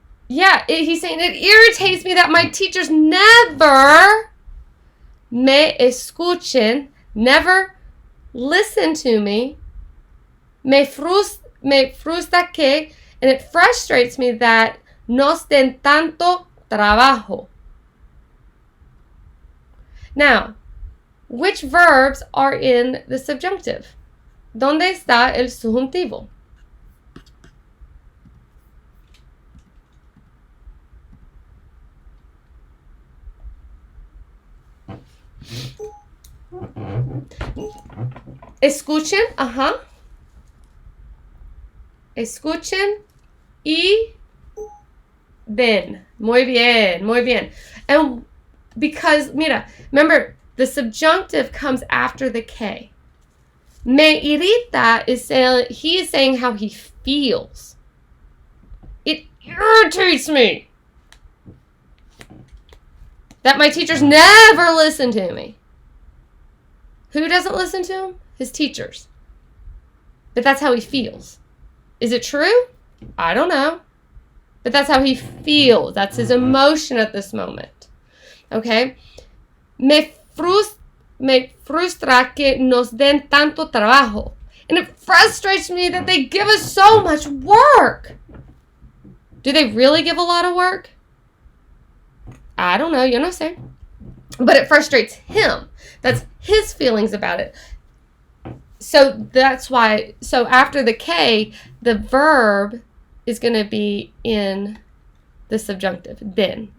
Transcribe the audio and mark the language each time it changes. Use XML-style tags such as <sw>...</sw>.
<en>Yeah, he's saying it irritates me that my teachers never me escuchen, never listen to me. Me frustra que, and it frustrates me that nos den tanto trabajo. Now, which verbs are in the subjunctive?</en> <es>¿Dónde está el subjuntivo? Escuchen, ajá. Escuchen y ven. Muy bien, muy bien.</es> <en>And because, mira, remember, the subjunctive comes after the K. Me irrita is saying, he is saying how he feels. It irritates me that my teachers never listen to me. Who doesn't listen to him? His teachers. But that's how he feels. Is it true? I don't know. But that's how he feels. That's his emotion at this moment. Okay?</en> <es>Me frustra que nos den tanto trabajo.</es> <en>And it frustrates me that they give us so much work. Do they really give a lot of work? I don't know. Yo no sé. But it frustrates him. That's his feelings about it. So that's why, so after the K, the verb is going to be in the subjunctive. Den.</en>